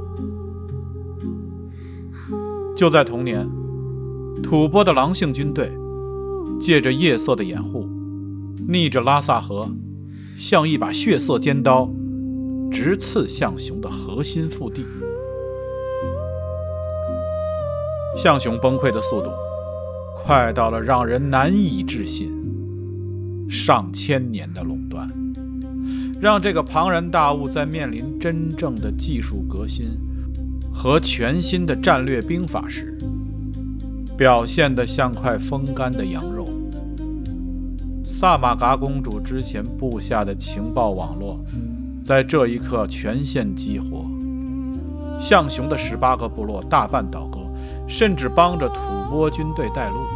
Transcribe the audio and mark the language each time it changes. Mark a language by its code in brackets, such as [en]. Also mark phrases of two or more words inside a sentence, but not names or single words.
[zh] 就在同年，吐蕃的狼性軍队借着夜色的掩護，逆着拉薩河，像一把血色尖刀，直刺象雄的核心腹地。象雄崩溃的速度快到了讓人難以置信，上千年的垄斷，讓這個龐然大物在面臨真正的技術革新和全新的戰略兵法時，表現得像塊風乾的羊肉。薩瑪嘎公主之前布下的情報網絡，在這一刻全線激活，象雄的18個部落大半倒戈，甚至幫着吐蕃軍隊帶路。